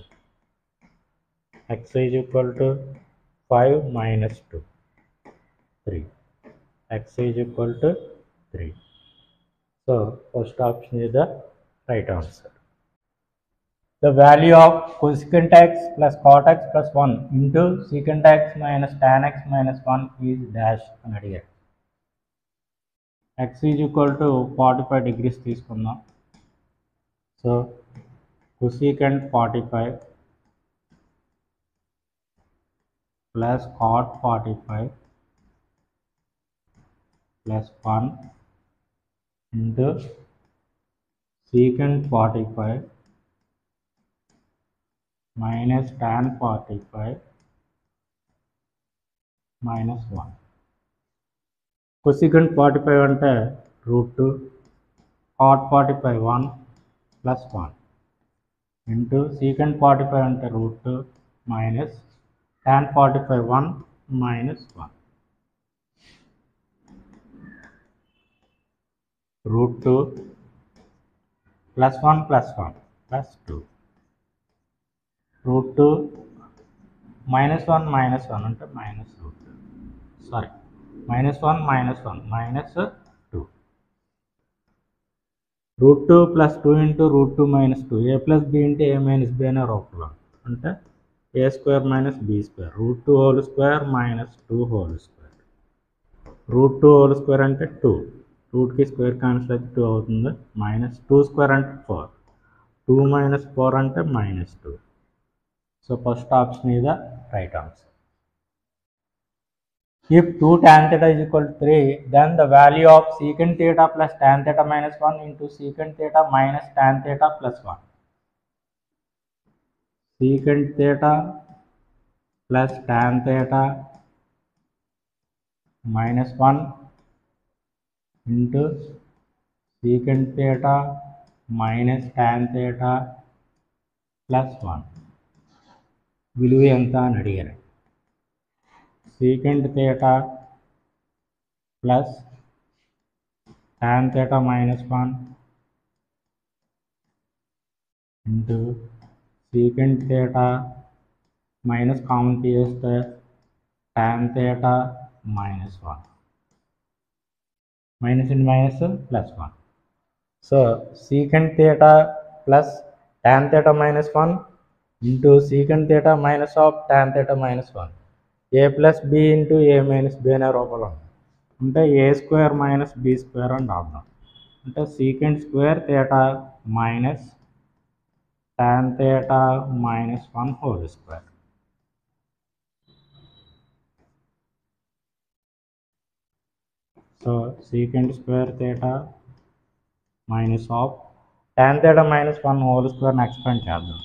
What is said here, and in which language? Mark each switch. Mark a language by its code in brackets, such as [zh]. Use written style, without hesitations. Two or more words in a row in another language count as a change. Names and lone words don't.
[en] X is equal to 5 minus 2, 3. X is equal to 3. So first option is the right answer. The value of cosecant x plus cot x plus 1 into secant x minus tan x minus 1 is dash [te] అని అడిగారు. [en] x is equal to 45 degrees తీసుకుందాం. సో cosecant 45 plus cot 45 plus 1 into secant 45 minus tan 45 minus 1. cosecant 45 అంటే root 2, cot 45 1 plus 1 into secant 45 అంటే root 2 minus tan 45 1 minus 1. root 2 plus 1 plus 1 plus 2. root 2 minus 1 minus 1 అంటే minus root 2. Sorry, minus 1 minus 1 minus 2. root 2 plus 2 into root 2 minus 2. a plus b into a minus b [te] అనే రూపంలో అంటే [en] a square minus b square. root 2 whole square minus 2 whole square. root 2 whole square అంటే 2. root కి square cancel అయితే 2 అవుతుంది. minus 2 square అంటే 4. 2 minus 4 అంటే minus 2. So first option is the right answer. If 2 tan theta is equal to 3, then the value of secant theta plus tan theta minus 1 into secant theta minus tan theta plus 1. Secant theta plus tan theta minus 1 into secant theta minus tan theta plus 1. [te] విలువ ఎంత అని అడిగారు. [en] secant theta plus tan theta minus 1 into secant theta minus కామన్ తీస్తే tan theta minus 1. minus into minus plus 1. So secant theta plus tan theta minus 1 into secant theta minus of tan theta minus 1. a plus b into a minus b [te] అనే రూపంలో ఉంది. [en] అంటే a square minus b square [te] అని రాద్దాం. [en] అంటే secant square theta minus tan theta minus 1 whole square. so secant square theta minus of tan theta minus 1 whole squareని expand చేద్దాం.